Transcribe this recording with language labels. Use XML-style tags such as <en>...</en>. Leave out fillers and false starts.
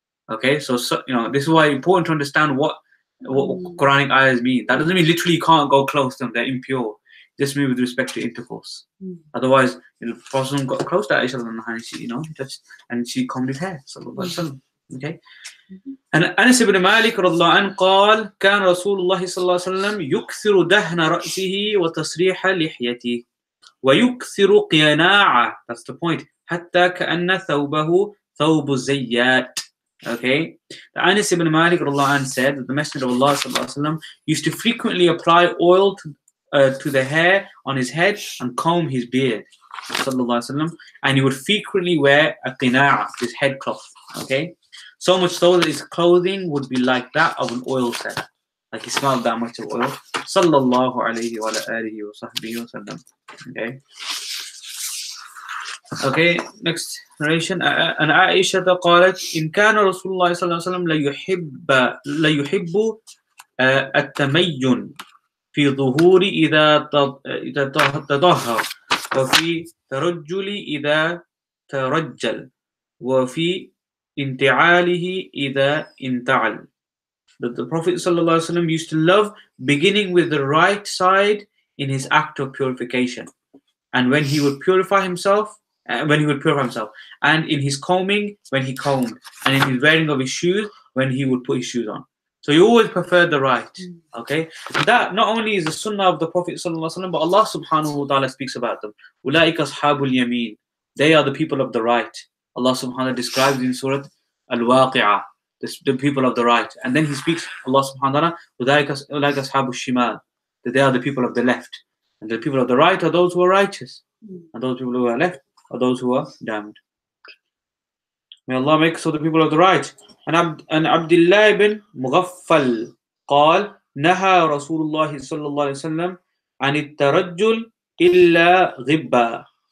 <en>Okay, so this is why it's important to understand what Quranic ayahs mean. That doesn't mean literally you can't go close to them, they're impure. Just mean with respect to intercourse. Otherwise, the Prophet got close to Aisha and she, and she combed his hair. Okay.</en> <ar>And Anas ibn Malik radhiyallahu anhu قال كان رسول الله صلى الله عليه وسلم يكثر دهن رأسه وتسريح لحيته ويكثر قيناعه.</ar> <en>That's the point.</en> <ar>حتى كأن ثوبه ثوب الزيات. Okay.</ar> <en>Anas ibn Malik radhiyallahu anhu said that the Messenger of Allah</en> <ar>sallallahu alaihi wasallam</ar> <en>used to frequently apply oil to the hair on his head and comb his beard, sallallahu alaihi wasallam, and he would frequently wear a qina'a, his head cloth. Okay, so much so that his clothing would be like that of an oil seller, like he smelled that much of oil,</en> <ar>sallallahu alaihi wa alihi wa sahbihi wa sallam.</ar> <en>Okay, next narration.</en> <ar>And Aisha قالت إن كان رسول الله صلى الله عليه وسلم لا يحب التميّن في ظهور إذا تطهر وفي ترجل إذا ترجل وفي انتعاله إذا انتعل.</ar> <en>That the Prophet ﷺ used to love beginning with the right side in his act of purification, and when he would purify himself, and in his combing when he combed, and in his wearing of his shoes when he would put his shoes on. So you always prefer the right. Okay, that not only is the sunnah of the Prophet ﷺ, but Allah</en> <ar>subhanahu wa ta'ala</ar> <en>speaks about them.</en> <ar>Ulaika ashabul yameen,</ar> <en>they are the people of the right. Allah subhanahu wa ta'ala describes in Surah Al-Waqi'ah the people of the right, and then he speaks, Allah subhanahu wa ta'ala,</en> <ar>ulaika ashabul shimal,</ar> <en>that they are the people of the left, and the people of the right are those who are righteous, and those people who are left are those who are damned. May Allah make us so the people of the right.</en> <ar>And Abdullah ibn Mughaffal قال نهى رسول الله صلى الله عليه وسلم عن الترجل إلا غبا.</ar>